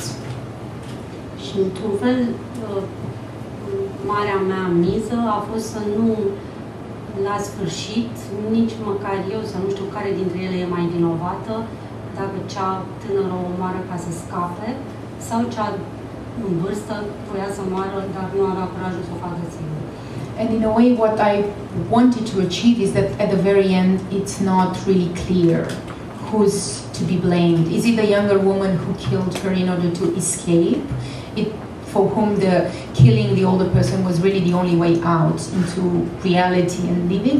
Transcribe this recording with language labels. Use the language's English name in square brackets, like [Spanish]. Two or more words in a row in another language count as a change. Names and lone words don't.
[Romanian] Și într-un fel, marea mea miză a fost să nu, la sfârșit, nici măcar eu, să nu știu care dintre ele e mai vinovată, dacă cea tânără o omoară ca să scape, sau cea în vârstă voia să moară, dar nu avea curajul să o facă singură. [English] And in a way, what I wanted to achieve is that at the very end, it's not really clear who's to be blamed. Is it the younger woman who killed her in order to escape? For whom the killing the older person was really the only way out into reality and living?